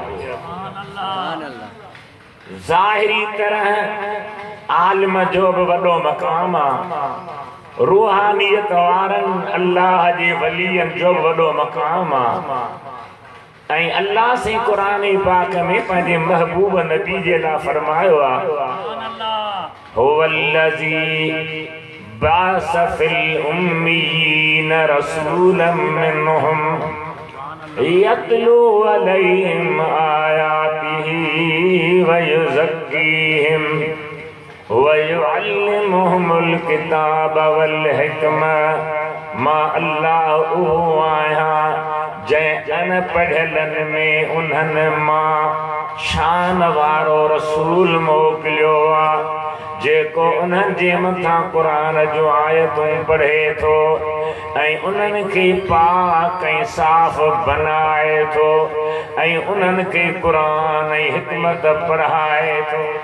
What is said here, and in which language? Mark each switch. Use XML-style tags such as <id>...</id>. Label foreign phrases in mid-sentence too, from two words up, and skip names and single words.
<sd>ज़ाहिरी तरह आलिम जो बि वॾो मक़ाम आहे। रूहानियत वारनि अल्लाह जे वलीयनि जो बि वॾो मक़ाम आहे। ऐं अल्लाह से क़ुरान पाक में पंहिंजे महबूब नबी जे लाइ फरमायो आहे</sd> <ar>هو الذي بعث في الأميين رسولا منهم يتلو عليهم آياته ويزكيهم ويعلمهم الكتاب والحكمة.</ar> <sd>मां अल्लाह उहो आहियां जंहिं अनपढ़ियलनि में उन्हनि मां शान वारो रसूल मोकिलियो आहे जेको उन्हनि जे मथां क़ुरान जो आयतूं पढ़े थो ऐं उन्हनि खे पाक ऐं साफ़ बनाए थो ऐं उन्हनि खे क़ुरान ऐं हिकमत पढ़ाए थो।</sd>